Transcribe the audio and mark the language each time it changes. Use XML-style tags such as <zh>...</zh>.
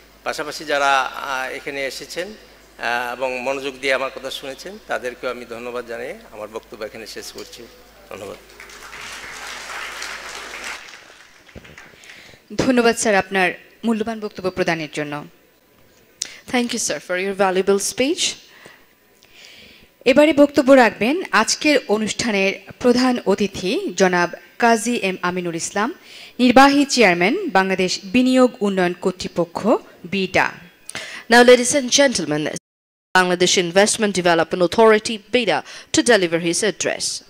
<bn>পাশাপাশি যারা এখানে এসেছেন এবং মনোযোগ দিয়ে আমার কথা শুনেছেন তাদেরকেও আমি ধন্যবাদ জানিয়ে আমার বক্তব্য এখানে শেষ করছি। ধন্যবাদ। ধন্যবাদ স্যার আপনার মূল্যবান বক্তব্য প্রদানের জন্য।</bn> <en>Thank you, sir, for your valuable speech.</en> <bn>এবারে বক্তব্য রাখবেন আজকের অনুষ্ঠানের প্রধান অতিথি জনাব কাজী এম আমিনুল ইসলাম, নির্বাহী চেয়ারম্যান বাংলাদেশ বিনিয়োগ উন্নয়ন কর্তৃপক্ষ BIDA.</bn> <en>Now, ladies and gentlemen, Bangladesh Investment Development Authority, BIDA, to deliver his address.</en>